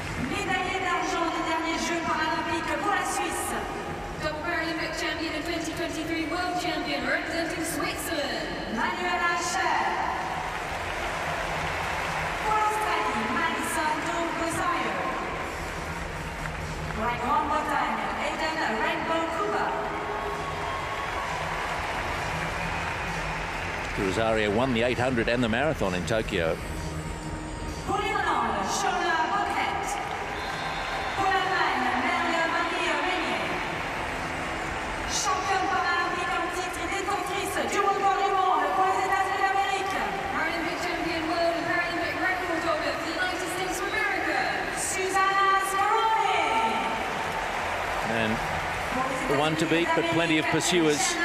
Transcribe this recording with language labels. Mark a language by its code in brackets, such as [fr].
[fr] Médaillée d'argent des derniers Jeux paralympiques pour la Suisse. [en] Double Paralympic champion and 2023 world champion representing Switzerland. Manuela Scher. [fr] Pour l'Australie, Madison Rosario. Pour la Grande-Bretagne, Aiden Rainbow Cooper. [en] Rosario won the 800 and the marathon in Tokyo. [fr] Pour l'Irlande, Shona Boquet. Pour l'Allemagne, Marie Régnier. Championne paralympique en titre et détentrice du record du monde pour les États-Unis d'Amérique. [en] Paralympic champion world and Paralympic record holder for the United States of America. Susanna Scaroni. And the one to beat, but plenty of pursuers.